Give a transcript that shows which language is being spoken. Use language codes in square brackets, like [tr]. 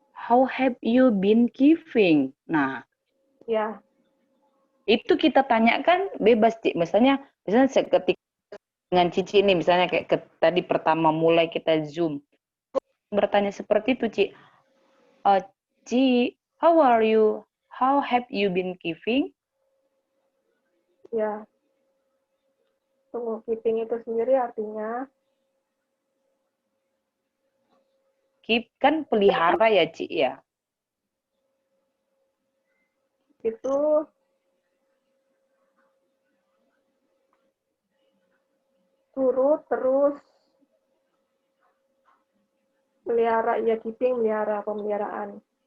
[en] How have you been keeping? [id] Nah, ya. Itu kita tanyakan bebas Ci. Misalnya seketika dengan Cici ini, misalnya kayak tadi pertama mulai kita Zoom. Bertanya seperti itu Ci. [en] Ci, how are you? How have you been keeping? [id] Ya. Tunggu, keeping itu sendiri artinya? keep kan pelihara ya, Ci ya. Itu turut terus melihara, ya keeping, melihara, pemeliharaan.